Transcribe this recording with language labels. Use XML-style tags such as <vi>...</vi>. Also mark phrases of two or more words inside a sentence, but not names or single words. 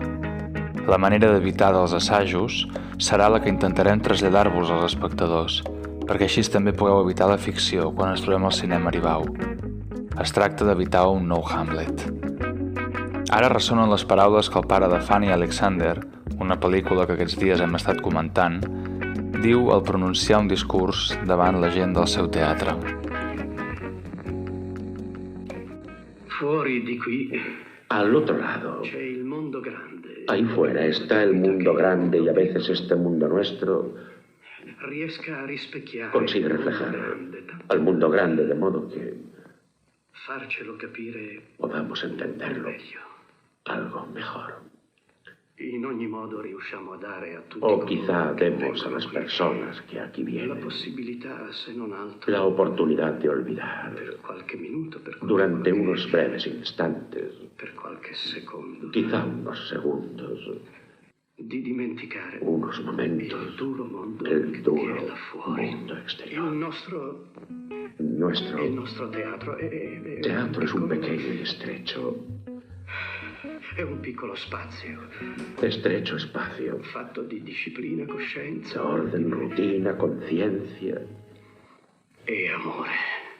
<ca>La manera d'evitar dels assajos serà la que intentarem traslladar-vos als espectadors, perquè així també pugueu evitar la ficció quan ens trobem al cinema Aribau. Es tracta d'evitar un nou Hamlet. Ara ressonen les paraules que el pare de Fanny Alexander, una pel·lícula que aquests dies hem estat comentant, diu al pronunciar un discurs davant la gent del seu teatre.</ca> <it>Fuori di qui</it> <es>al otro lado,</es> <it>c'è il mondo grande.</it> <es>ahí fuera, está el mundo grande y a veces este mundo nuestro</es> <it>Riesca a rispecchiare</it> <es>consigue</es> <it>il mondo</it> <es>reflejar</es> <it>grande,</it> <es>al mundo grande de modo que</es> <it>farcelo capire</it> <es>podamos entenderlo</es> <it>meglio.</it> <es>algo mejor.</es> <it>In ogni modo riusciamo a dare a tutti</it> <es>O quizá</es> <it>coloro che</it> <es>demos a</es> <it>vengono</it> <es>las</es> <it>qui</it> <es>personas que aquí</es> <it>la</it> <es>vienen</es> <it>possibilità, se non altro,</it> <es>la oportunidad de olvidar</es> <it>per qualche minuto, per qualche</it> <es>durante</es> <it>ora,</it> <es>unos breves instantes,</es> <it>per qualche secondo,</it> <es>quizá unos segundos,</es> <it>di dimenticare</it> <es>unos</es> <it>il</it> <es>momentos,</es> <it>duro mondo</it> <es>el duro</es> <it>che è là fuori.</it> <es>mundo</es> <it>Il</it> <es>exterior.</es> <it>nostro</it> <es>Nuestro</es> <it>teatro è</it> <es>teatro es un</es> <it>piccolo-</it> <es>pequeño y estrecho</es> <it>è un piccolo spazio</it> <es>espacio.</es> <it>fatto di disciplina, coscienza</it> <es>Orden, rutina, conciencia</es> <it>e amore.</it>